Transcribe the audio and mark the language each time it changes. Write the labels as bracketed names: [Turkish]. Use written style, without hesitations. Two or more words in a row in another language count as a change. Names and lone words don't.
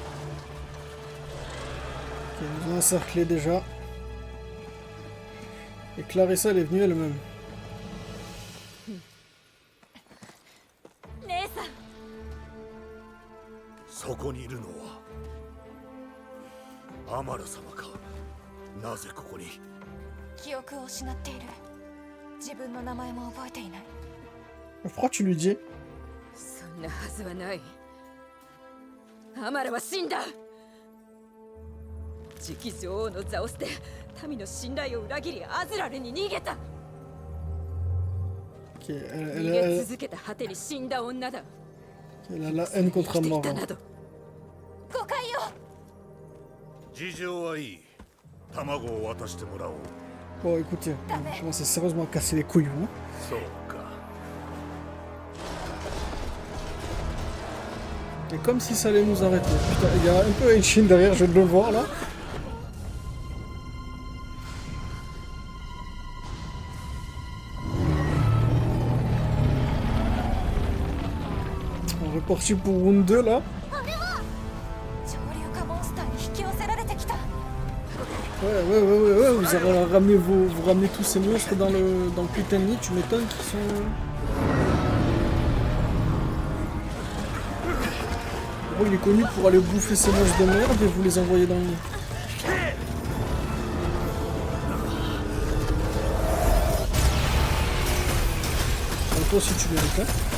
[French] Ok, ils nous ont encerclés déjà. Et Clarissa, elle est venue elle-même. [Japanese] 姉さんそこにいるのはアマル様か。なぜここに。記憶を失っている。自分の名前も覚えていない。 [French] Pourquoi tu lui dis? [Japanese] そんなはずはない。アマラは死んだ。次期女王の座を捨て民の信頼を裏切りアズラルに逃げた。 [French] Ok, [Japanese] 逃げ続けた果てに死んだ女だ。 [French] elle a la haine contre [Japanese] 生きて [French] mort. [Japanese] きたなど。誤解を。事情はいい。卵を渡してもらおう。 [French] Bon, écoutez, on commence sérieusement à casser les couilles, hein. [Japanese] そうか。 [French] Et comme si ça allait nous arrêter. Putain, il y a un peu Aishin derrière, je viens de le voir là. On est reparti pour round 2 là. [Japanese] 潮流化モンスターに引き寄せられてきた。 [French] Ouais, vous avez ramené vous ramenez tous ces monstres dans le putain de nid, tu m'étonnes qu'ils sont... Bon, il est connu pour aller bouffer ces monstres de merde et vous les envoyer dans le nid. Donc toi aussi tu mérites, hein.